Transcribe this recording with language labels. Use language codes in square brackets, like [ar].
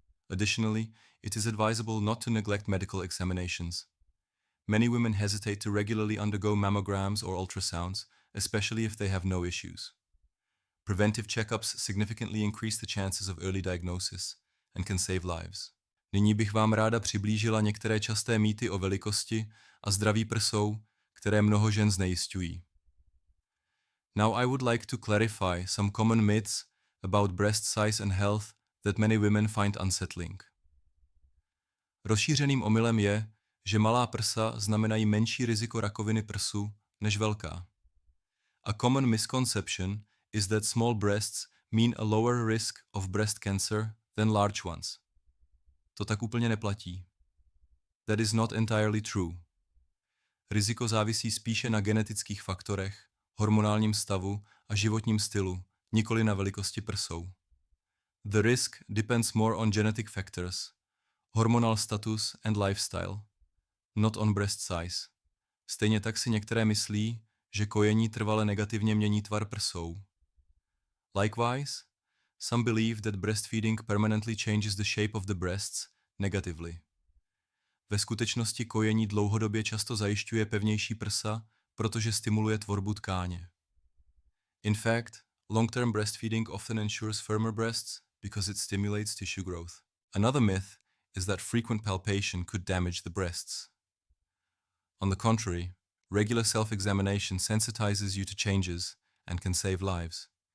[en] Additionally, it is advisable not to neglect medical examinations. Many women hesitate to regularly undergo mammograms or ultrasounds, especially if they have no issues. Preventive checkups significantly increase the chances of early diagnosis and can save lives. [cs] Nyní bych vám ráda přiblížila některé časté mýty o velikosti a zdraví prsou, které mnoho žen znejisťují. [en] Now I would like to clarify some common myths about breast size and health that many women find unsettling. [cs] Rozšířeným omylem je, že malá prsa znamenají menší riziko rakoviny prsu než velká. [en] A common misconception is that small breasts mean a lower risk of breast cancer than large ones. [cs] To tak úplně neplatí. [en] That is not entirely true. [cs] Riziko závisí spíše na genetických faktorech, hormonálním stavu a životním stylu, nikoli na velikosti prsou. [en] The risk depends more on genetic factors, hormonal status and lifestyle, not on breast size. [cs] Stejně tak si některé myslí, že kojení trvale negativně mění tvar prsou. [en] Likewise, some believe that breastfeeding permanently changes the shape of the breasts negatively. [cs] Ve skutečnosti kojení dlouhodobě často zajišťuje pevnější prsa, protože stimuluje tvorbu tkáně. [en] In fact, long-term breastfeeding often ensures firmer breasts because it stimulates tissue growth. Another myth is that frequent palpation could damage the breasts. On the contrary, regular self-examination sensitizes you to changes and can save lives.